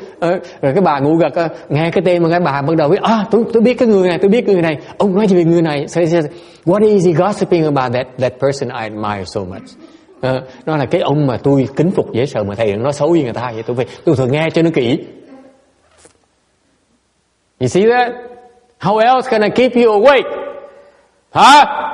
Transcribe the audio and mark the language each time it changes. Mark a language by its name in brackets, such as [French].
[Vietnamese] Rồi cái bà ngủ gật nghe cái tên mà cái bà bắt đầu biết, tôi biết cái người này, ông nói gì về người này. [English] So he says, what is he gossiping about that person I admire so much? [Vietnamese] Nó là cái ông mà tôi kính phục dễ sợ, mà thầy nói xấu với người ta vậy, tôi thường nghe cho nó kỹ. [English] You see that? How else can I keep you awake? Huh?